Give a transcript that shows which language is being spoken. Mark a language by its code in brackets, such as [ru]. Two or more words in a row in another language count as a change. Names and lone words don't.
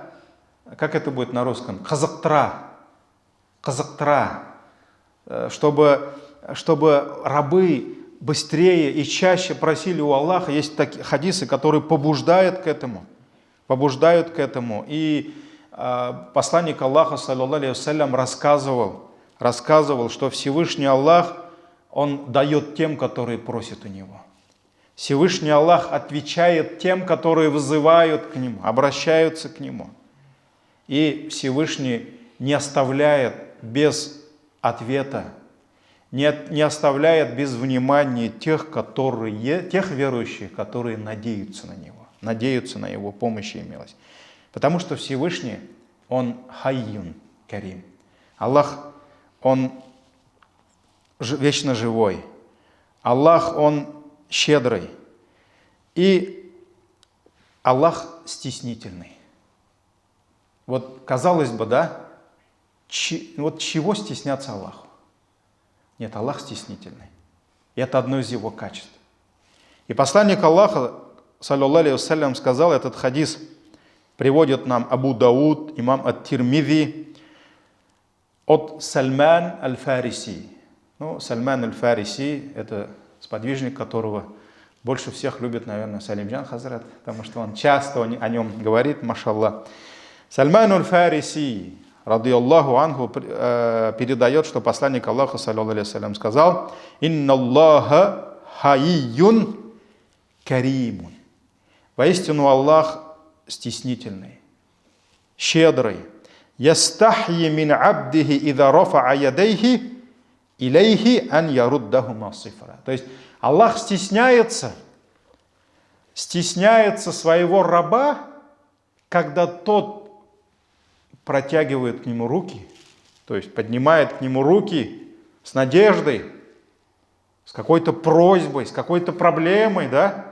[ru] Как это будет на русском? Казактра, чтобы рабы быстрее и чаще просили у Аллаха. Есть такие хадисы, которые побуждают к этому. И посланник Аллаха, [ar] صلى الله عليه وسلم, [ru] рассказывал, что Всевышний Аллах, Он дает тем, которые просят у Него. Всевышний Аллах отвечает тем, которые вызывают к Нему, обращаются к Нему. И Всевышний не оставляет без ответа, не оставляет без внимания тех верующих, которые надеются на Него, надеются на Его помощь и милость. Потому что Всевышний, Он [ar] حيي كريم. [ru] Аллах, Он вечно живой. Аллах, Он щедрый. И Аллах стеснительный. Вот казалось бы, да, вот чего стесняться Аллаху? Нет, Аллах стеснительный. И это одно из Его качеств. И посланник Аллаха, [ar] صلى الله عليه وسلم, [ru] сказал, этот хадис приводит нам Абу Дауд, имам ат-Тирмизи, от Сальман аль-Фариси. Ну, Сальман аль-Фариси – это сподвижник, которого больше всех любит, наверное, Салимджан Хазрат, потому что он часто о нем говорит, машаллах. Сальман аль-Фариси, [ar] رضي الله عنه, [ru] передает, что посланник Аллаха, [ar] صلى الله عليه وسلم, [ru] сказал: [ar] «إن الله حيي كريم». [ru] Воистину Аллах стеснительный, щедрый. [ar] «يستحيي من عبده إذا رفع يديه إليه أن يردهما صفرا». [ru] То есть Аллах стесняется своего раба, когда тот протягивает к нему руки, то есть поднимает к нему руки с надеждой, с какой-то просьбой, с какой-то проблемой, да?